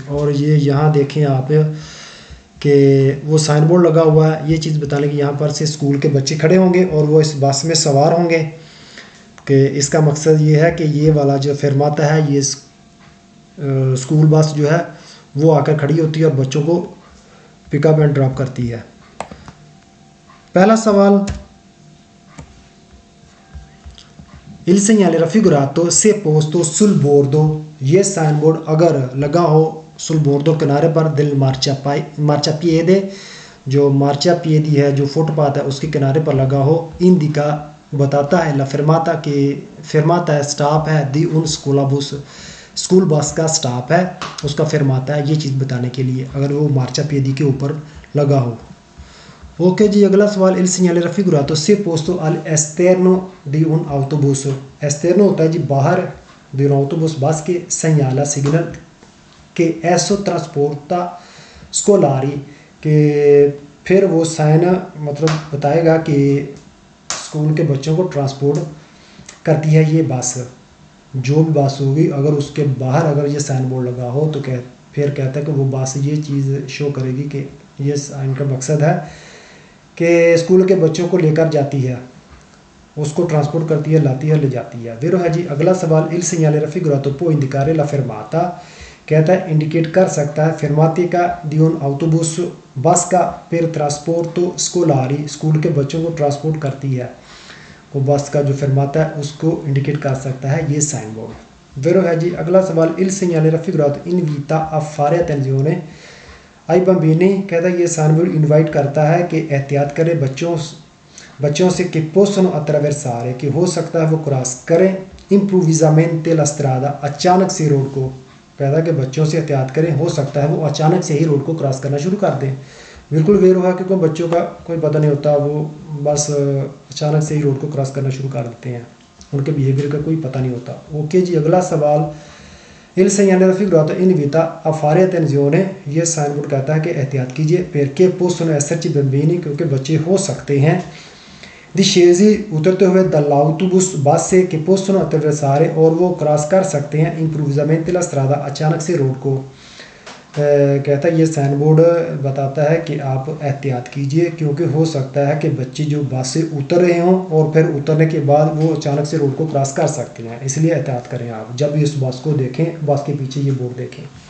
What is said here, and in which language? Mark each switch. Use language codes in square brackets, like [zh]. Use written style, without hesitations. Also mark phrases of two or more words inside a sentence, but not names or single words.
[hi] और ये यहाँ देखें आप कि वो साइन बोर्ड लगा हुआ है, ये चीज़ बताने कि यहाँ पर से स्कूल के बच्चे खड़े होंगे और वो इस बस में सवार होंगे, कि इसका मकसद ये है कि ये वाला जो फरमाता है ये स्कूल बस जो है वो आकर खड़ी होती है और बच्चों को पिकअप एंड ड्रॉप करती है। [it] पहला सवाल il segnale raffigurato se posto sul bordo, [hi] ये साइन बोर्ड अगर लगा हो सुल बोर्डो किनारे पर [it] del marciapiede, [hi] जो मार्चापिएदी है जो फुटपाथ है उसके किनारे पर लगा हो, इंडिका बताता है ला फरमाता कि फरमाता है स्टॉप है [it] di uno scuolabus, [hi] स्कूल बस का स्टॉप है उसका फरमाता है, ये चीज़ बताने के लिए अगर वो मार्चापिएदी के ऊपर लगा हो। ओके जी। अगला सवाल [it] il segnale raffigurato se posto all'esterno di un autobus, [hi] एस्टेरनो होता है जी बाहर [it] di un autobus [hi] बस के, segnala सिग्नल [it] che esso trasporta scolari, [hi] के फिर वो साइन मतलब बताएगा कि स्कूल के बच्चों को ट्रांसपोर्ट करती है ये बस, जो भी बस होगी अगर उसके बाहर अगर ये साइन बोर्ड लगा हो तो फिर कहता है कि वो बस ये चीज़ शो करेगी कि ये साइन का मकसद है कि स्कूल के बच्चों को लेकर जाती है, उसको ट्रांसपोर्ट करती है, लाती है, ले जाती है। फिर है जी अगला सवाल [it] il segnale raffigurato può indicare la fermata, [hi] कहता है इंडिकेट कर सकता है फरमाते का [it] di un autobus, [hi] बस का [it] per trasporto scolari, [hi] स्कूल के बच्चों को ट्रांसपोर्ट करती है, वो बस का जो फरमाता है उसको इंडिकेट कर सकता है ये साइन बोर्ड। फिर है जी अगला सवाल [it] il segnale raffigurato invita a fare attenzione ai bambini, [hi] कहता है ये साइन बोर्ड इन्वाइट करता है कि एहतियात करें बच्चों से कि [it] possano attraversare, [hi] कि हो सकता है वो क्रॉस करें [it] improvvisamente la strada, [hi] अचानक से रोड को, कहता है कि बच्चों से एहतियात करें हो सकता है वो अचानक से ही रोड को क्रॉस करना शुरू कर दें। बिल्कुल वेरो है क्योंकि बच्चों का कोई पता नहीं होता, वो बस अचानक से ही रोड को क्रॉस करना शुरू कर देते हैं, उनके बिहेवियर का कोई पता नहीं होता। ओके जी। अगला सवाल [it] il segnale raffigurato invita a fare attenzione, [hi] ये साइन बोर्ड कहता है कि एहतियात कीजिए, [it] perché possono esserci bambini, [hi] क्योंकि बच्चे हो सकते हैं discesi उतरते हुए dall'autobus, बस से, कि [it] possono attraversare, [hi] और वो क्रॉस कर सकते हैं [it] improvvisamente la strada, [hi] अचानक से रोड को। कहता है ये साइन बोर्ड बताता है कि आप एहतियात कीजिए, क्योंकि हो सकता है कि बच्चे जो बस से उतर रहे हों और फिर उतरने के बाद वो अचानक से रोड को क्रॉस कर सकते हैं, इसलिए एहतियात करें आप जब भी इस बस को देखें, बस के पीछे ये बोर्ड देखें।